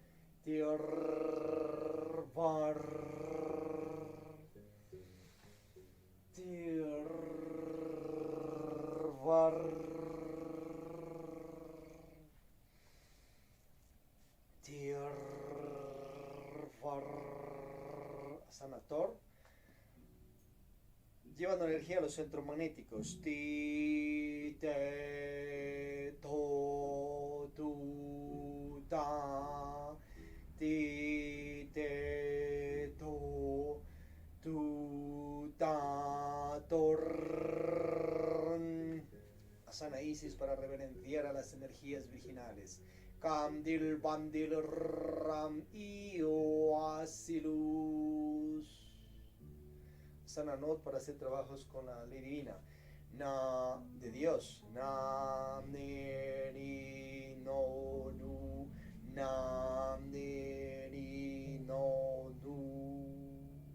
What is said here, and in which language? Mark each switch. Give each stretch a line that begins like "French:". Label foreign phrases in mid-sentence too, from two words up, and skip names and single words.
Spanish: Tirbar. Tirbar. Tirbar. Sanator. Llevando energía a los centros magnéticos. Ti, te, to, tu, ta. Ti, te, to, tu, ta, tor. Asana Isis para reverenciar a las energías virginales. Camdil, bandil, ram, io, asilus. Sananot para hacer trabajos con la ley divina. Na de Dios. Nam ne ni no nu. Nam ne ni no nu.